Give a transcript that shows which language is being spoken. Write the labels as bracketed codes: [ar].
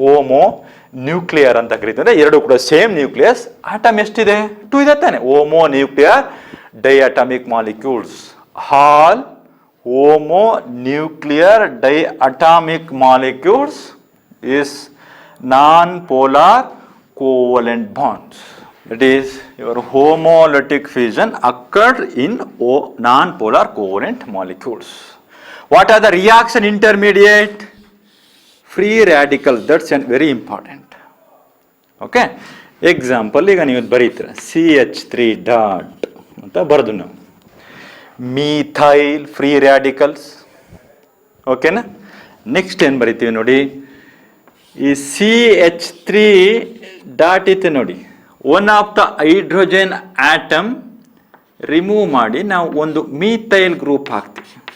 [kn] Homo nuclear ಅಂತ ಕರಿತೀವಿ. ಅಂದ್ರೆ ಎರಡು ಕೂಡ ಸೇಮ್ ನ್ಯೂಕ್ಲಿಯಸ್. ಆಟಮ್ ಎಷ್ಟಿದೆ? 2 ಇದೆ ತಾನೆ. [en] Homonuclear diatomic molecules. All homonuclear diatomic molecules is non-polar covalent bonds. It is your homolytic fusion occurred in non-polar covalent molecules. What are the reaction intermediate? Free radicals. That's very important. Okay. [kn] Example, ಈಗ ನೀವು ಬರೀತೀರ CH3 dot ಅಂತ ಬರೆದು ನಾವು methyl free radicals. ಓಕೆನಾ? Next ಏನು ಬರಿತೀವಿ ನೋಡಿ, ಈ CH3 ಡಾಟ್ ಇತ್ತು ನೋಡಿ, one of the hydrogen atom remove ಮಾಡಿ ನಾವು ಒಂದು ಮೀಥೈಲ್ ಗ್ರೂಪ್ ಹಾಕ್ತೀವಿ.